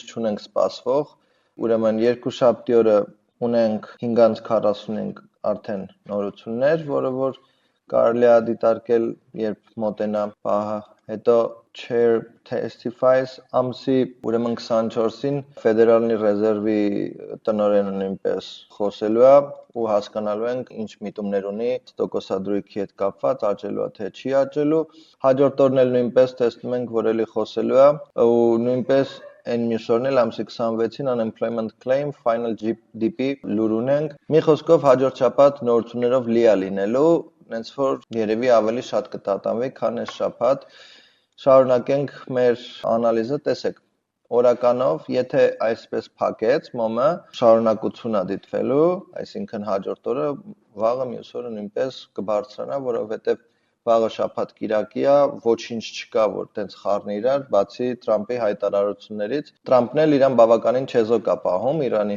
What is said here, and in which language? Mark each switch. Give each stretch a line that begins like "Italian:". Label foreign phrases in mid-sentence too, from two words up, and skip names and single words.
Armenian: չունենք սպասվող, ուրեմն երկուշաբթի օրը ունենք 5:45 արդեն նորություններ, որը որ կարելի է դիտարկել, երբ մոտենա պահը, հետո
English: Chair testifies
Armenian: ամսի ուրեմն 24-ին Ֆեդերալի ռեզերվի տնօրենը նույնպես խոսելու է ու հասկանալու ենք ինչ միտումներ ունի տոկոսադրույքի հետ կապված, աճելու է թե չի աճելու։ Հաջորդ օրն էլ նույնպես տեսնում ենք, որ էլի խոսելու է ու նույնպես այն մյուս օրն էլ ամսի 26-ին
English: unemployment claim, final GDP
Armenian: լուր ունենք։ Մի խոսքով հաջորդ շաբաթ նորություններով լի է լինելու, նենց որ երևի ավելի շատ կտատանվի, քան այս շաբաթ։ Շարունակենք մեր անալիզը, տեսեք, օրականով, եթե այսպես փակեց մոմը, շարունակություն է դիտվելու, այսինքն հաջորդ օրը, վաղը մյուս օրը նույնպես կբարձրանա, որովհետև վաղը շաբաթ կիրակի է, ոչինչ չկա, որ տենց խառնի իրար, բացի Թրամփի հայտարարություններից։ Թրամփն էլ իրան բավականին չեզոք է պահում Իրանի